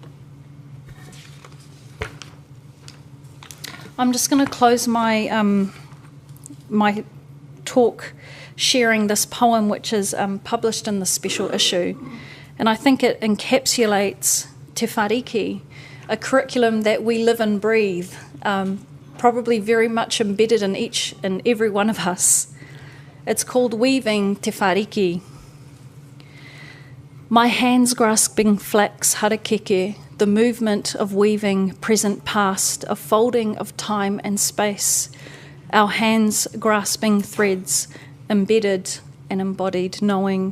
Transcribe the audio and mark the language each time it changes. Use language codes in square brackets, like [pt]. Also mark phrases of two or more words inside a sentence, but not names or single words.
[en] I'm just going to close my my talk sharing this poem, which is published in the special issue, and I think it encapsulates te whariki, a curriculum that we live and breathe, probably very much embedded in each and every one of us. It's called Weaving Te Whariki. My hands grasping flax harakeke, the movement of weaving present past, a folding of time and space, our hands grasping threads, embedded and embodied knowing.